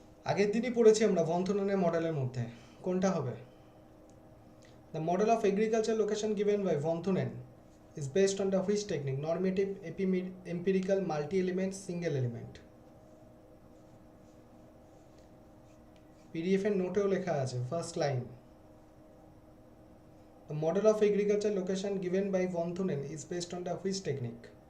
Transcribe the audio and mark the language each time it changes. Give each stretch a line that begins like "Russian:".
Bangla: আগের দিনই পড়েছি আমরা ভন্থুনেনের মডেলের মধ্যে, কোনটা হবে?
English: The model of agricultural location given by Vonthunen is based on the which technique? Normative, empirical, multi-element, single element.
Bangla: PDF এর নোটেও লেখা আছে first line.
English: The model of agricultural location given by Vonthunen is based on the which technique?